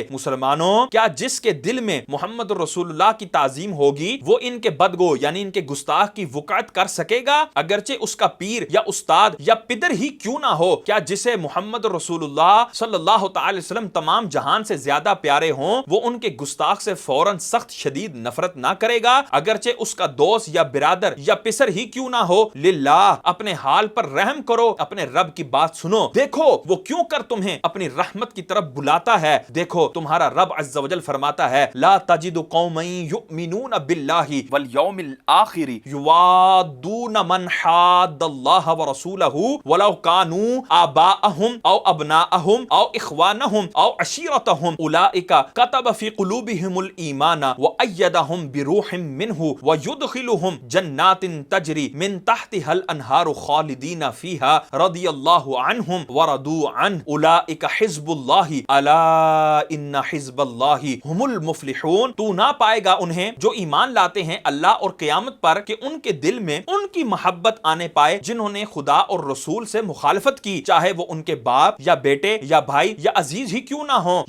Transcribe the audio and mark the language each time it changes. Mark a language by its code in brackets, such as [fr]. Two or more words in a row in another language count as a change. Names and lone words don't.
[ur] مسلمانوں، کیا جس کے دل میں محمد رسول اللہ کی تعظیم ہوگی وہ ان کے بدگو یعنی ان کے گستاخ کی وقعت کر سکے گا؟ اگرچہ اس کا پیر یا استاد یا پدر ہی کیوں نہ ہو، کیا جسے محمد رسول اللہ [ar] صلی اللہ تعالی وسلم [ur] تمام جہان سے زیادہ پیارے ہوں وہ ان کے گستاخ سے فوراً سخت شدید نفرت نہ کرے گا؟ اگرچہ اس کا دوست یا برادر یا پسر ہی کیوں نہ ہو؟ للہ اپنے حال پر رحم کرو، اپنے رب کی بات سنو، دیکھو وہ کیوں کر تمہیں اپنی رحمت کی طرف بلاتا ہے۔ دیکھو تمہارا رب [ar] عز و جل [ur] فرماتا ہے [ar] لا تجد قوما یؤمنون باللہ والیوم الآخر یوادون من حاد اللہ ورسولہ ولو کانوا آباءہم او ابناءہم او اخوانہم او عشیرتہم اولئک کتب فی قلوبہم الایمان وایدہم بروح منہ ویدخلہم جنات تجری من تحتها الانہار خالدین فیہا رضی اللہ عنہم ورضوا عنہ اولئک حزب اللہ الا ان حزب اللہ ہم المفلحون۔ [ur] تو نہ پائے گا انہیں جو ایمان لاتے ہیں اللہ اور قیامت پر کہ ان کے دل میں ان کی محبت آنے پائے جنہوں نے خدا اور رسول سے مخالفت کی، چاہے وہ ان کے باپ یا بیٹے یا بھائی یا عزیز ہی کیوں نہ ہوں۔